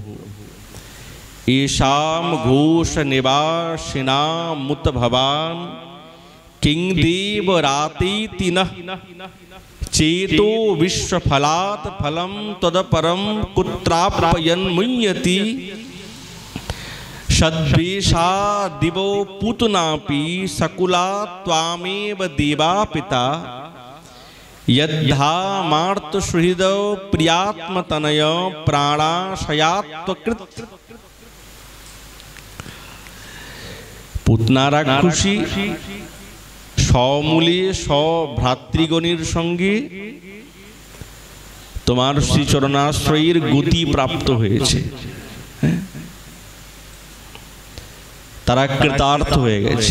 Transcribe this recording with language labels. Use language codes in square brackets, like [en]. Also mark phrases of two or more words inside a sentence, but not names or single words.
[sa] এষাম ঘোষ নিবাসিনাম মুত ভবান কিং দেব রাতেতি নঃ চেতো বিশ্বফলাৎ ফলম তদপরম কুত্রাপয়ন মুঞ্য়তি সদ্বেষা দিবো পুতনাপি সকুলা ত্বামেব দেবা পিতা यद्धा मार्त सुहृद प्रियात्मतनय प्राणाशयात्वकृत। [bn] পুতনা রাক্ষসী সমূলে স্বভ্রাতৃগণের সঙ্গে তোমার শ্রীচরণাশ্রয়ের গতি প্রাপ্ত হয়েছে, তারা কৃতার্থ হয়ে গেছে।